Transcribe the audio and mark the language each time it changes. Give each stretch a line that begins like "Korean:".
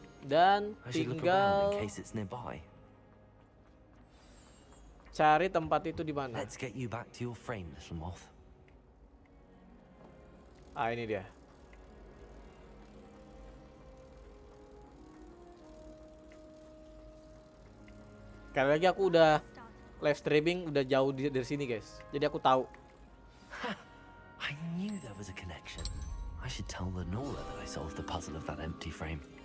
Indonesian: Dan tinggal cari tempat itu di mana.
English: Let's get you back to your frame, little moth.
Indonesian: Ah, ini dia. Kali lagi aku udah live streaming udah jauh dari sini guys. Jadi aku tahu.
English: I knew there was a connection. I should tell Lenora that I solved the puzzle of that empty frame.